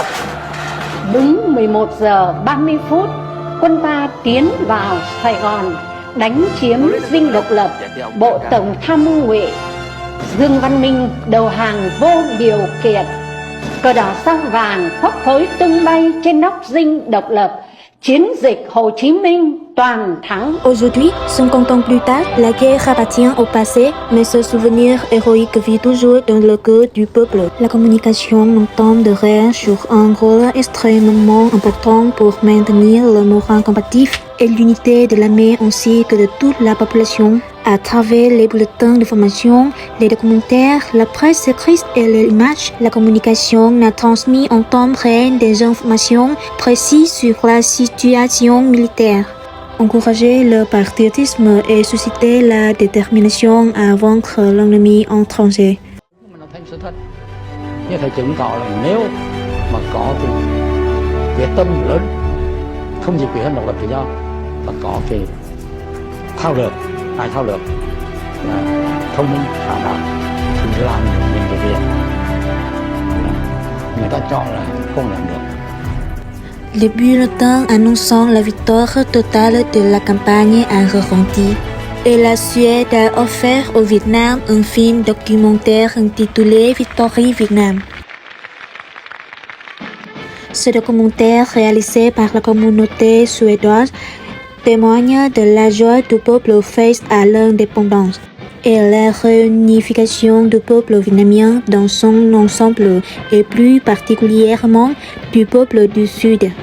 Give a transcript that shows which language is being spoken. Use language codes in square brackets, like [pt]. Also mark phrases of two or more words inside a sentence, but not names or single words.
[vi] Đúng 11 giờ 30 phút, quân ta tiến vào Sài Gòn, đánh chiếm Dinh Độc Lập. Bộ Tổng tham mưu Ngụy Dương Văn Minh đầu hàng vô điều kiện. Cờ đỏ sao vàng phấp phới tung bay trên nóc Dinh Độc Lập. Chiến dịch Hồ Chí Minh toàn thắng. [fr] Aujourd'hui, 50 ans plus tard, la guerre appartient au passé, mais ce souvenir héroïque vit toujours dans le cœur du peuple. La communication n'entend de rien sur un rôle extrêmement important pour maintenir le moral combatif et l'unité de l'armée ainsi que de toute la population. À travers les bulletins de formation, les documentaires, la presse écrite et les images, la communication a transmis en temps réel des informations précises sur la situation militaire. Encourager le patriotisme et susciter la détermination à vaincre l'ennemi étranger. [vi] Nó thành sự thật. Như thầy chứng tỏ là nếu mà có cái quyết tâm lớn, không chỉ quyết hơn độc lập tự do, và có cái thao lược, tài thao lược, là thông minh, sáng tạo, thì làm những cái việc người ta chọn là không làm được. [fr] Les bulletins annonçant la victoire totale de la campagne a retenti. Et la Suède a offert au Vietnam un film documentaire intitulé Victory Vietnam. Ce documentaire, réalisé par la communauté suédoise, témoigne de la joie du peuple face à l'indépendance et la réunification du peuple vietnamien dans son ensemble et plus particulièrement du peuple du Sud.